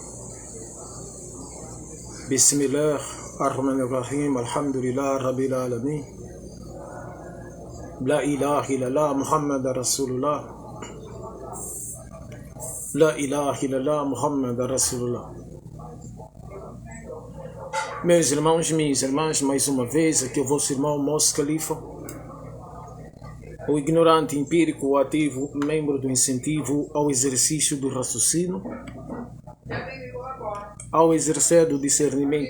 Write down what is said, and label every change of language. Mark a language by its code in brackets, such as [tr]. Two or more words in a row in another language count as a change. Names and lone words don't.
[ar] بسم الله الرحمن الرحيم. الحمد لله رب العالمين. لا إله إلا الله محمد رسول الله. لا إله إلا الله محمد رسول الله. [pt] Meus irmãos, minhas irmãs, mais uma vez aqui o vosso irmão Moço Califa, o ignorante empírico ativo, membro do incentivo ao exercício do raciocínio, ao exercer do discernimento.